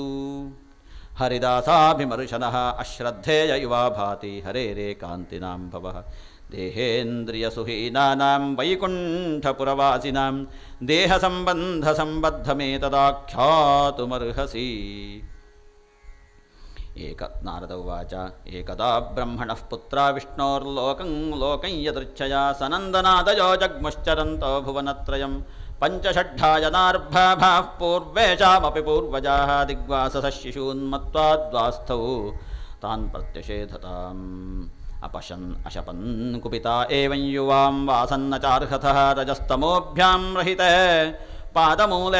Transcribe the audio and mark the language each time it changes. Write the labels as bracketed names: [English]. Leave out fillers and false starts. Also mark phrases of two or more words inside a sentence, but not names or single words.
[Sanskrit] ಹರಿದಾಸಾಭಿಮರ್ಶನಃ ಅಶ್ರದ್ಧೇಯ ಇವ ಭಾತಿ ಹರೇರೇ ಕಾಂತಿನಾಂ ಭವಃ ದೇಹೇಂದ್ರಿಯಸುಹೀನಾನಾಂ ವೈಕುಂಠಪುರವಾಸಿನಾಂ ದೇಹ ಸಂಬಂಧ ಸಂಬದ್ಧಮೇತದಾಖ್ಯಾತುಮರ್ಹಸಿ. ನಾರದ ಉವಾಚ ಏಕದಾ ಬ್ರಹ್ಮಣಃ ಪುತ್ರ ವಿಷ್ಣೋರ್ಲೋಕಂ ಲೋಕಂ ಯದೃಚ್ಛಯಾ ಸನಂದನಾದಯೋ ಜಗ್ಮುಶ್ಚರಂತೋ ಭುವನತ್ರಯಂ ಪಂಚಷಡ್ಢಾಯನಾರ್ಭಾಭಾಃ ಪೂರ್ವೇಷಾಮಪಿ ಪೂರ್ವಜಾಃ ದಿಗ್ವಾಸಸಃ ಶಿಶೂನ್ಮತ್ವಾದ್ವಾಸ್ಥೌ ತಾನ್ ಪ್ರತ್ಯಷೇಧತಾಂ ಅಪಶನ್ ಅಶಪನ್ ಕುಪಿತಾ ಏವಂ ಯುವಾಂ ವಾಸನ್ನಚಾರ್ಹತಃ ರಜಸ್ತಮೋಭ್ಯಾಂ ರಹಿತೇ ಪಾದಮೂಲೆ